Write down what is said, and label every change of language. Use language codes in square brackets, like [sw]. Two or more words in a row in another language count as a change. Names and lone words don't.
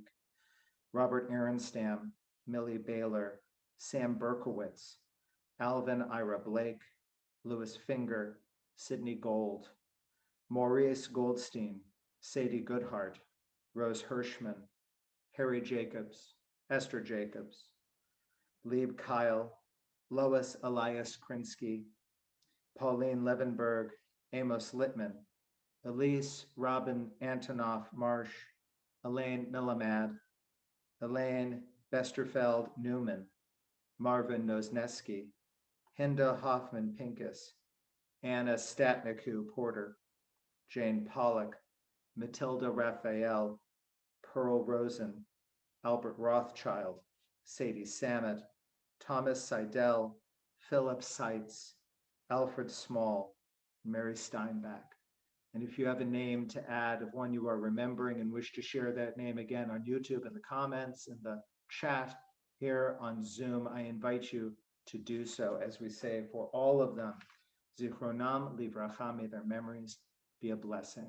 [en] Robert Aronstam, Millie Baylor, Sam Berkowitz, Alvin Ira Blake, Louis Finger, Sidney Gold, Maurice Goldstein, Sadie Goodhart, Rose Hirschman, Harry Jacobs, Esther Jacobs, Lieb Kyle, Lois Elias Krinsky, Pauline Levenberg, Amos Littman, Elise Robin Antonoff Marsh, Elaine Millamad, Elaine Besterfeld Newman, Marvin Nosneski, Hinda Hoffman Pincus, Anna Statniku Porter, Jane Pollock, Matilda Raphael, Pearl Rosen, Albert Rothschild, Sadie Samet, Thomas Seidel, Philip Seitz, Alfred Small, Mary Steinbach. And if you have a name to add of one you are remembering and wish to share that name again on YouTube in the comments, in the chat here on Zoom, I invite you to do so as we say for all of them, [he] זכרונם לברכה, [en] may their memories be a blessing.